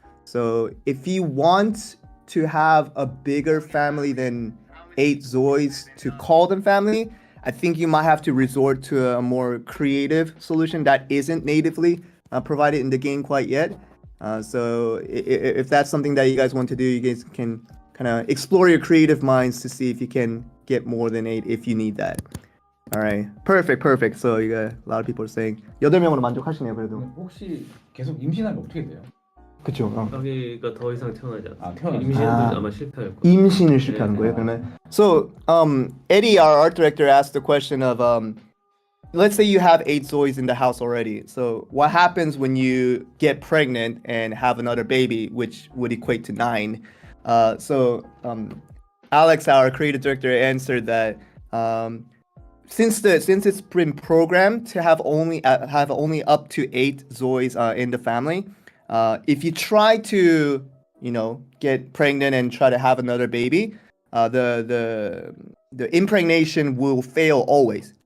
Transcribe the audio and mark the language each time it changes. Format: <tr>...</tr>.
<en>So if you want to have a bigger family than 8 Zois to call them family, I think you might have to resort to a more creative solution that isn't natively provided in the game quite yet. So if that's something that you guys want to do, you guys can kind of explore your creative minds to see if you can get more than 8 if you need that. All right, perfect. So you got a lot of people are saying</en> <ko>8명으로 만족하시네요, 그래도. 혹시 계속 임신하면 어떻게 돼요? 그쵸. 자기가 더 이상 태어나지 않아. 태어나지 임신도 아. 아마 실패할 거예요. 임신을 실패하는 거예요, 그러면.</ko> <en>So Eddie, our art director, asked the question of let's say you have 8 Zois in the house already. So what happens when you get pregnant and have another baby, which would equate to 9? So Alex, our creative director, answered that since it's been programmed to have only up to 8 Zois in the family, if you try to get pregnant and try to have another baby, the impregnation will fail always.</en>